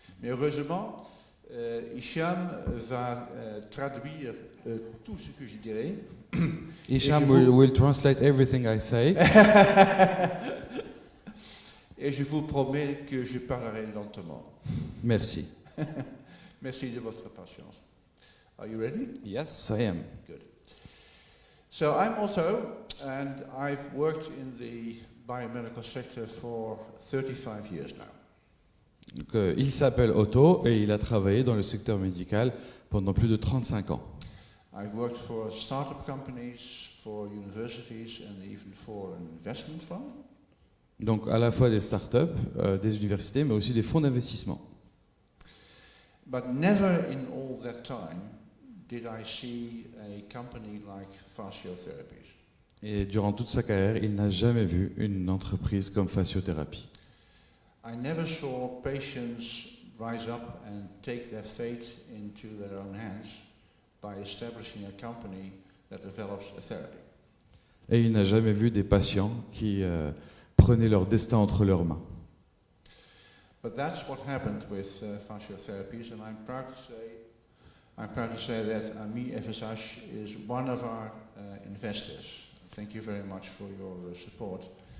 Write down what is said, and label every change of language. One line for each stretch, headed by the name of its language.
French: Mais heureusement, Hicham va traduire tout ce que je dirai.
English: Hicham will translate everything I say.
French: Et je vous promets que je parlerai lentement. Merci. Merci de votre patience.
English: Are you ready? Yes, I am. Good. So I'm Otto, and I've worked in the biomedical sector for 35 years now.
French: Donc, il s'appelle Otto et il a travaillé dans le secteur médical pendant plus de 35 ans.
English: I've worked for startup companies, for universities, and even for an investment fund.
French: Donc à la fois des startups, des universités, mais aussi des fonds d'investissement.
English: But never in all that time did I see a company like Fasciotherapies.
French: Et durant toute sa carrière, il n'a jamais vu une entreprise comme Fasciothérapie.
English: I never saw patients rise up and take their fate into their own hands by establishing a company that develops a therapy.
French: Et il n'a jamais vu des patients qui prenaient leur destin entre leurs mains.
English: But that's what happened with Fasciotherapies, and I'm proud to say that Ami FSH is one of our investors. Thank you very much for your support.